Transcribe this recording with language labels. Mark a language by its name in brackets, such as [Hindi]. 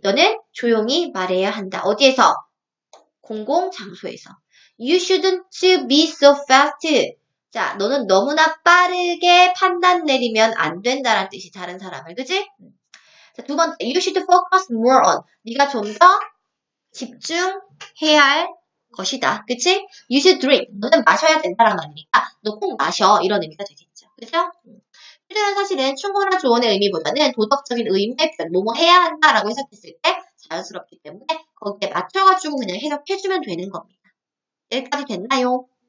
[Korean] 너는 조용히 말해야 한다. 어디에서? 공공장소에서. [English] You shouldn't be so fast. [Korean] 자, 너는 너무나 빠르게 판단 내리면 안 된다는 뜻이 다른 사람을, 그지? 자, 두 번째, [English] you should focus more on. [Korean] 네가 좀 더 집중해야 할 것이다. 그치? [English] You should drink. [Korean] 너는 마셔야 된다는 말이니까 너 꼭 마셔. 이런 의미가 되겠죠. 그죠? should는 사실은 충고나 조언의 의미보다는 도덕적인 의무의 표현, 뭐뭐 해야 한다라고 해석했을 때 자연스럽기 때문에 거기에 맞춰가지고 그냥 해석해주면 되는 겁니다. 여기까지 됐나요?